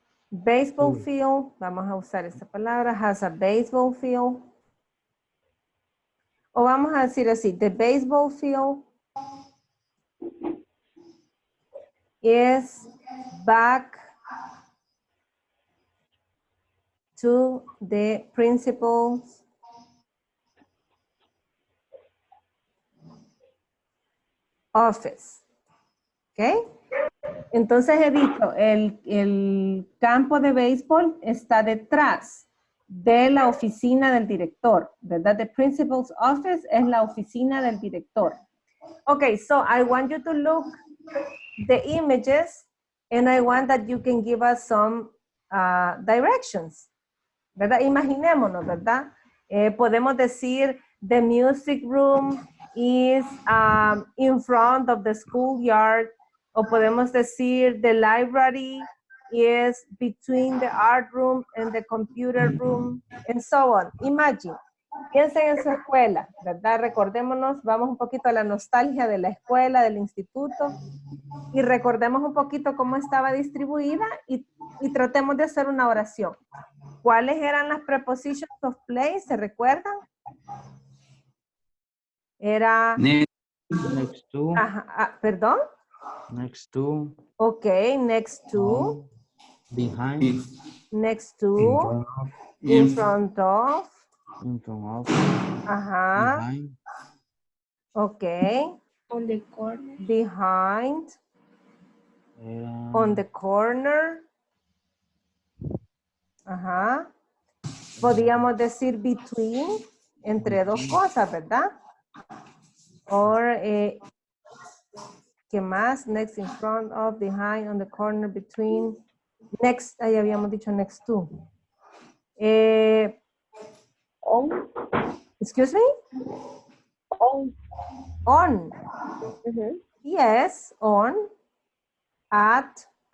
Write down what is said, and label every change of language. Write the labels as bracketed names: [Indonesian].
[English] baseball field, [Spanish] vamos a usar esta palabra, [English] has a baseball field, [Spanish] o vamos a decir así, [English] the baseball field is back to the principal's office. ¿Ok? [Spanish] Entonces he dicho, el campo de béisbol está detrás de la oficina del director, ¿verdad? [English] The principal's office [Spanish] es la oficina del director. [English] Okay, so I want you to look the images and I want that you can give us some directions, [Spanish] ¿verdad? Imaginémonos, ¿verdad? Podemos decir, [English] the music room is in front of the schoolyard, [Spanish] o podemos decir, [English] the library is between the art room and the computer room, and so on. [Spanish] Imagine, piensen en su escuela, ¿verdad? Recordémonos, vamos un poquito a la nostalgia de la escuela, del instituto, y recordemos un poquito cómo estaba distribuida y tratemos de hacer una oración. ¿Cuáles eran las [English] prepositions of place? [Spanish] ¿Se recuerdan? Era... [English] Next to. [Spanish] Ajá, ¿perdón? [English] Next to. Ok, next to. Behind. Next to. In front of. In front of. Ajá. Behind. Ok. On the corner. Behind. On the corner. Ajá. [Spanish] Podríamos decir between, entre dos cosas, ¿verdad? Or, ¿qué más? [English] Next, in front of, behind, on the corner, between. [Spanish] Next, ahí habíamos dicho next to. [English] On. Excuse me? On. On. Mhm. Yes, on. At.